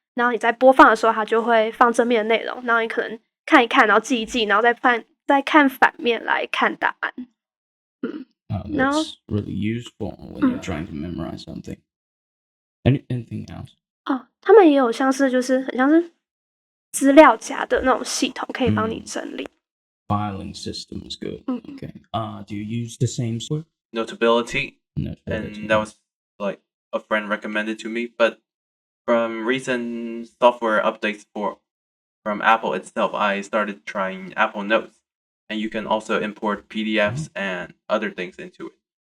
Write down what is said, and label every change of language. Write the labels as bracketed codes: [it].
[zh] 然后你在播放的时候，它就会放正面的内容，然后你可能看一看，然后记一记，然后再看反面来看答案。 [en] That's really useful when you're trying to memorize something. Anything else? [zh] 哦，他们也有像是就是很像是资料夹的那种系统，可以帮你整理。 [en] Filing system is good. Okay. Do you use the same software? Notability, Notability. and that was like a friend recommended to me. But from recent software updates from Apple itself, I started trying Apple Notes, and you can also import PDFs and other things into it.